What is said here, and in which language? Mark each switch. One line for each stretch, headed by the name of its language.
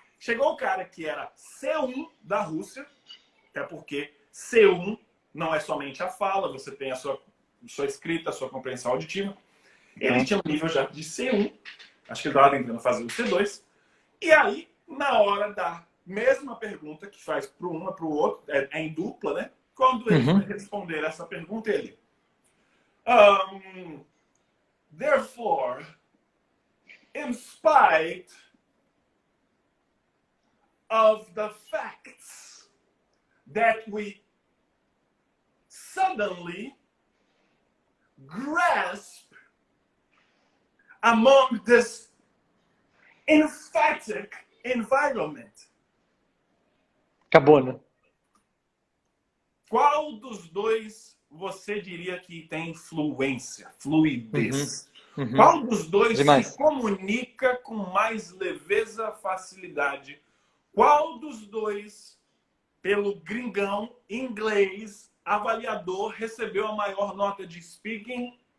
Portuguese: Chegou o cara que era C1 da Rússia, até porque C1 não é somente a fala, você tem a sua escrita, a sua compreensão auditiva. Ele tinha um nível já de C1, acho que ele estava tentando fazer o C2. E aí, na hora da mesma pergunta que faz para um e para o outro, é em dupla, né? Quando ele vai responder essa pergunta, ele...
English: Therefore, in spite of the facts that we suddenly grasp among this emphatic environment.
Portuguese: Acabou, né? Qual dos dois você diria que tem fluência, fluidez? Qual dos dois se comunica com mais leveza, facilidade? Qual dos dois, pelo gringão, inglês, avaliador, recebeu a maior nota de speaking?